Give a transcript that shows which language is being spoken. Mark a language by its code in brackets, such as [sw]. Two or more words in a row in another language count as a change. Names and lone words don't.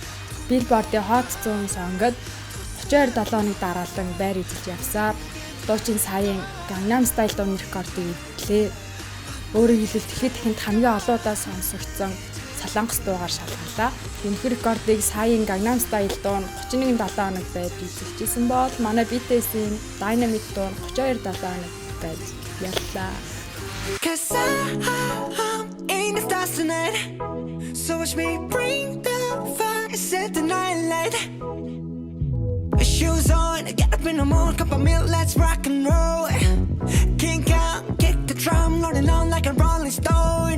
[mn] Billboard-ийн Hot 100 сонгод 32 хоног дараалан байр эзэлж явсаар дуучин саяын Gangnam Style дууны рекордыг эвдлээ. Өөрөөр хэлбэл дэлхийд дахинд хамгийн олоодаа сонсогдсон Солонгос дуугаар шалгарлаа. Энэхүү рекордыг саяын Gangnam Style дуу нь 31 хоног байж эзэлжсэн бол манай BTS-ийн Dynamite дуу нь 32 хоног байж яллаа. [en] Cause I'm in the stars tonight. So watch me bring the fire, set the night light. Shoes on, get up in the morning, cup of milk, let's rock and roll. Kink out, kick the drum, rolling on like a rolling stone.